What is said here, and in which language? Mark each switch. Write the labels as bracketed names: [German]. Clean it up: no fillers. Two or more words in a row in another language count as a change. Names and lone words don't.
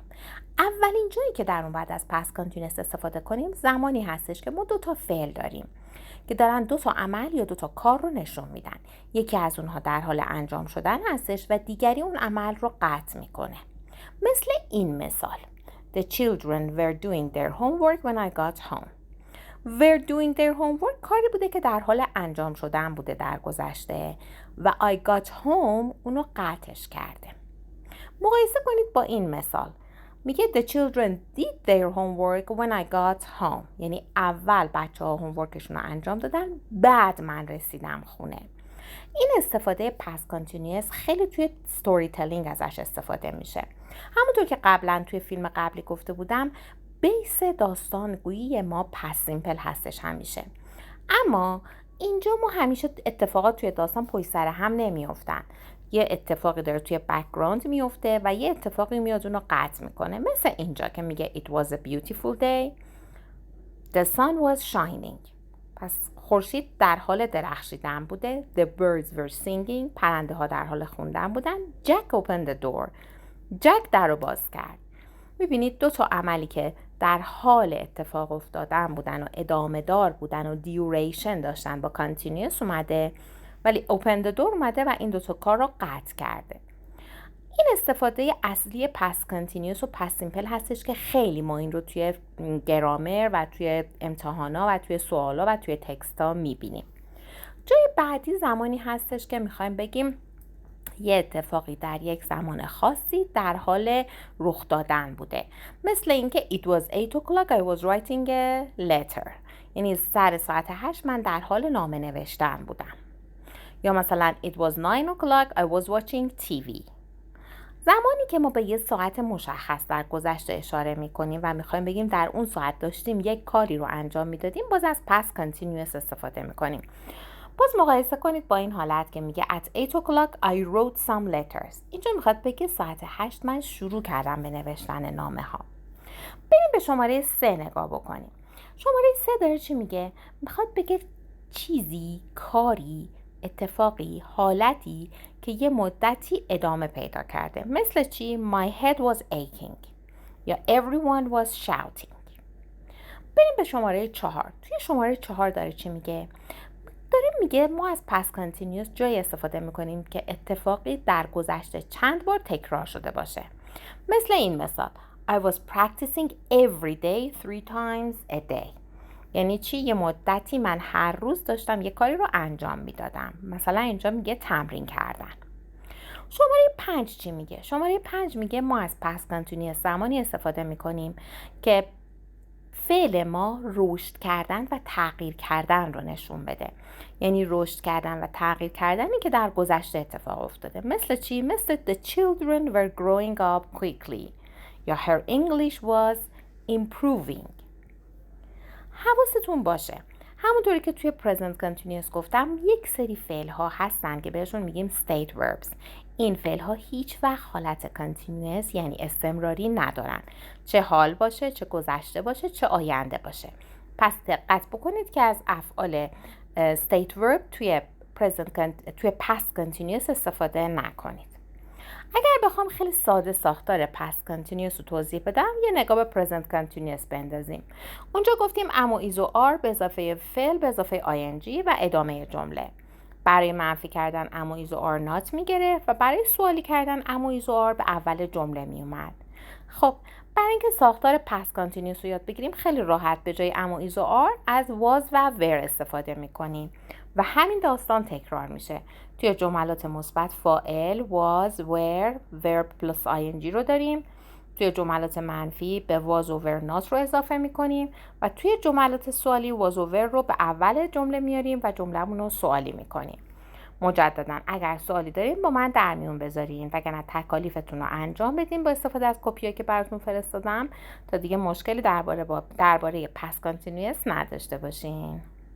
[Persian] اولین جایی که در اون باید از [English] past continuous [Persian] استفاده کنیم زمانی هستش که ما دو تا فعل داریم که دارن دو تا عمل یا دو تا کار رو نشون میدن. یکی از اونها در حال انجام شدن هستش و دیگری اون عمل رو قطع میکنه. مثل این مثال: [English] The children were doing their homework when I got home. were doing their homework [Persian] کاری بوده که در حال انجام شدن بوده در گذشته و [English] I got home [Persian] اونو قطعش کرده. مقایسه کنید با این مثال. [English] میگه The children did their homework when I got home. [Persian] یعنی اول بچه ها هومورکشون رو انجام دادن، بعد من رسیدم خونه. این استفاده [English] past continuous [Persian] خیلی توی [English] story telling [Persian] ازش استفاده میشه. همونطور که قبلا توی فیلم قبلی گفته بودم، بیس داستانگویی ما [English] past simple [Persian] هستش همیشه. اما اینجا ما همیشه اتفاقات توی داستان پشت سر هم نمیافتن. یه اتفاقی داره توی بک‌گراند میفته و یه اتفاقی میاد اونو قطع میکنه. مثل اینجا که میگه [English] It was a beautiful day. The sun was shining. [Persian] پس خورشید در حال درخشیدن بوده. [English] The birds were singing. [Persian] پرنده ها در حال خوندن بودن. [English] Jack opened the door. [Persian] جک در رو باز کرد. میبینید دو تا عملی که در حال اتفاق افتادن بودن و ادامه دار بودن و دیوریشن داشتن با کانتینیوس اومده، ولی [English] open the door [Persian] اومده و این دو تا کار رو قطع کرده. این استفاده اصلی [English] past continuous [Persian] و [English] past simple [Persian] هستش که خیلی ما این رو توی گرامر و توی امتحانا و توی سوالا و توی تکستا میبینیم. جای بعدی زمانی هستش که میخوایم بگیم یه اتفاقی در یک زمان خاصی در حال رخ دادن بوده. مثل اینکه [English] It was 8 o'clock I was writing a letter. [Persian] یعنی سر ساعت 8 من در حال نامه نوشتن بودم. یا مثلا [English] It was 9 o'clock I was watching TV. [Persian] زمانی که ما به یه ساعت مشخص در گذشته اشاره میکنیم و میخوایم بگیم در اون ساعت داشتیم یک کاری رو انجام میدادیم، باز از [English] past continuous [Persian] استفاده میکنیم. باز مقایسه کنید با این حالت که میگه [English] At 8 o'clock I wrote some letters. [Persian] اینجا میخواد بگه ساعت 8 من شروع کردم به نوشتن نامه ها. بریم به شماره 3 نگاه بکنیم. شماره 3 داره چی میگه؟ میخواد بگه چیزی، کاری، اتفاقی، حالتی که یه مدتی ادامه پیدا کرده. مثل چی؟ [English] My head was aching یا everyone was shouting. [Persian] بریم به شماره 4. توی شماره 4 داره چی میگه؟ داره میگه ما از [English] past continuous [Persian] جای استفاده میکنیم که اتفاقی در گذشته چند بار تکرار شده باشه. مثل این مثال: [English] I was practicing every day 3 times a day. [Persian] یعنی چی؟ یه مدتی من هر روز داشتم یه کاری رو انجام میدادم. مثلا اینجا میگه تمرین کردن. شماره 5 چی میگه؟ شماره 5 میگه ما از [English] past continuous [Persian] زمانی استفاده میکنیم که فعل ما رشد کردن و تغییر کردن رو نشون بده. یعنی رشد کردن و تغییر کردنی که در گذشته اتفاق افتاده. مثل چی؟ [English] مثل The children were growing up quickly یا Her English was improving. [Persian] حواستون باشه همونطوری که توی [English] present continuous [Persian] گفتم یک سری فعل ها هستن که بهشون میگیم [English] state verbs. [Persian] این فعل ها هیچ وقت حالت continuous یعنی استمراری ندارن، چه حال باشه، چه گذشته باشه، چه آینده باشه. پس دقت بکنید که از افعال [English] state verb [Persian] توی [English] past continuous [Persian] استفاده نکنید. اگر بخوام خیلی ساده ساختار [English] past continuous [Persian] رو توضیح بدم، یه نگاه به [English] present continuous [Persian] بندازیم. اونجا گفتیم am و is و are به اضافه فعل به اضافه ing و ادامه جمله. برای منفی کردن am و is و are not میگرفت و برای سوالی کردن am و is و are به اول جمله میومد. خب برای اینکه ساختار [English] past continuous [Persian] رو یاد بگیریم خیلی راحت به جای am و is و are از was و were استفاده میکنیم و همین داستان تکرار میشه. توی جملات مثبت فاعل [English] was, were, verb plus ing [Persian] رو داریم. توی جملات منفی به was و [English] were not [Persian] رو اضافه میکنیم و توی جملات سوالی was و were رو به اول جمله میاریم و جمله‌مون رو سوالی میکنیم. مجددا اگر سوالی دارین با من در میون بذارین وگرنه تکالیفتون رو انجام بدین با استفاده از کپیایی که براتون فرستادم تا دیگه مشکلی درباره [English] past continuous [Persian] نداشته باشین.